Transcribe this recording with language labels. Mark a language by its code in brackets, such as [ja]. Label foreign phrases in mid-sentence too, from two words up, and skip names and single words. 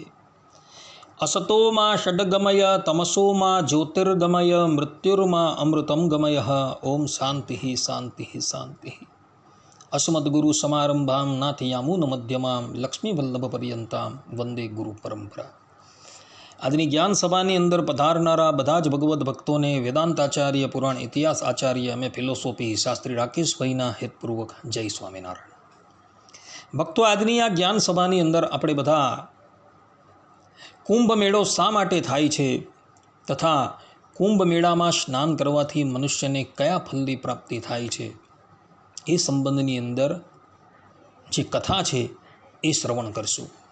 [sa] असतो मा षड्गमय तमसो मा ज्योतिर्गमय मृत्युर्मा अमृतं गमय। ओम शांति शांति शांति। अस्मद्गुरु समारंभां नाथयामुन मध्यमां लक्ष्मीवल्लभपर्यन्तां वंदे गुरु परंपरा। [gu] આજની જ્ઞાન સભાની અંદર પધારનારા બધા જ ભગવદ્ ભક્તોને વેદાંતાચાર્ય પુરાણ ઇતિહાસ આચાર્ય અમે ફિલોસોફી શાસ્ત્રી રાકેશભાઈના હેતપૂર્વક જય સ્વામિનારાયણ। ભક્તો, આજની આ જ્ઞાન સભાની અંદર આપણે બધા કુંભ મેળો શા માટે થાય છે તથા કુંભ મેળામાં સ્નાન કરવાથી મનુષ્યને કયા ફલની પ્રાપ્તિ થાય છે એ સંબંધની અંદર જે કથા છે એ શ્રવણ કરશું।